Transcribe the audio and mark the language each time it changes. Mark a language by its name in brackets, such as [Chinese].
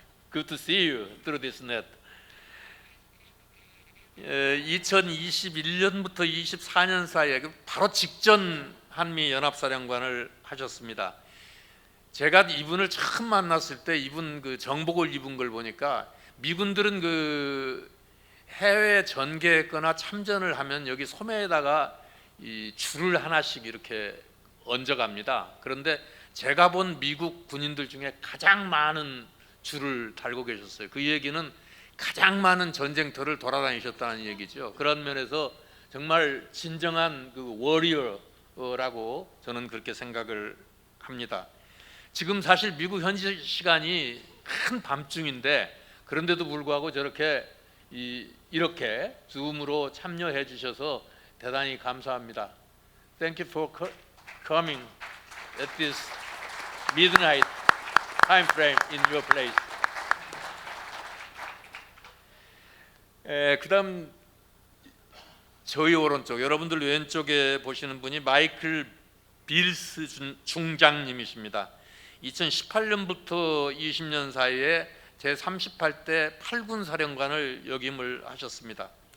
[English] Good to see you through this net. [Korean] 2021년부터 24년 사이에 바로 직전 한미 연합사령관을 하셨습니다. 제가 이분을 처음 만났을 때 이분 정복을 입은 걸 보니까 미군들은 해외 전개했거나 참전을 하면 여기 소매에다가 이 줄을 하나씩 이렇게 얹어갑니다. 그런데 제가 본 미국 군인들 중에 가장 많은 줄을 달고 계셨어요. 그 얘기는 가장 많은 전쟁터를 돌아다니셨다는 얘기죠. 그런 면에서 정말 진정한 워리어라고 저는 그렇게 생각을 합니다. 지금 사실 미국 현지 시간이 한 밤중인데 그런데도 불구하고 저렇게 이렇게 줌으로 참여해 주셔서 대단히 감사합니다. [English] Thank you for coming at this midnight time frame in your place. [Korean] 그다음 저희 오른쪽, 여러분들 왼쪽에 보시는 분이 마이클 빌스 중장님이십니다. 2018년부터 20년 사이에 제38대 8군 사령관을 역임을 하셨습니다.